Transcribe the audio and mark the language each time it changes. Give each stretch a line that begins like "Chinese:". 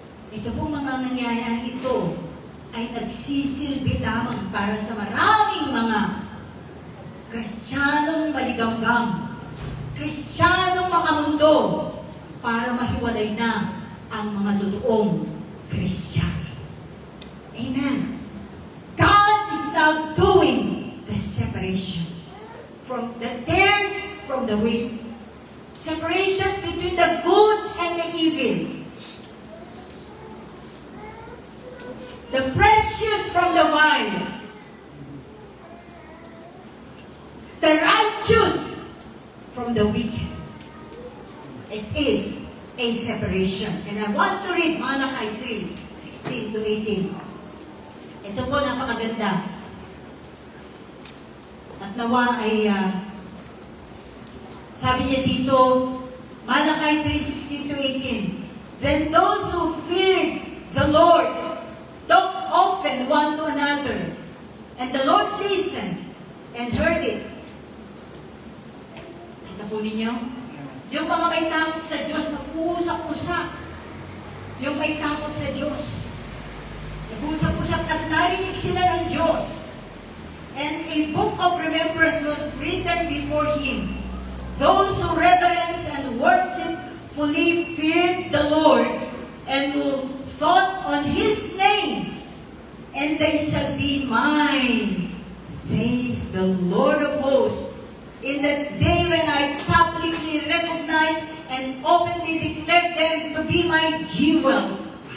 Filipino: Ito pong mga nangyayari ito ay nagsisilbi lamang para sa maraming mga Kristiyanong maligamgam, Kristiyanong makamundo, para mahiwalay na ang mga totoong Kristiyano. Amen.
English: God is now doing the separation from the tares from the wheat. Separation between the good and the evil. The precious from the vile. The righteous from the wicked. It is a separation. And I want to read Malachi 3:16 to 18.
Filipino: Ito po, napakaganda. At nawa ay, sabi niya dito,
English: Malachi 3:16 to 18, Then those who feared the Lord talked often one to another, and the Lord listened and heard it.
Filipino: Kita po ninyo? Yung mga may takot sa Diyos, nag-uusap-usap. Yung may takot sa Diyos, nag-uusap-usap at narinig sila ng Diyos.
English: And a book of remembrance was written before Him. Those who reverence and worship fully feared the Lord and who thought on His name, and they shall be mine, says the Lord of hosts, in that day when I publicly recognize and openly declare them to be my jewels.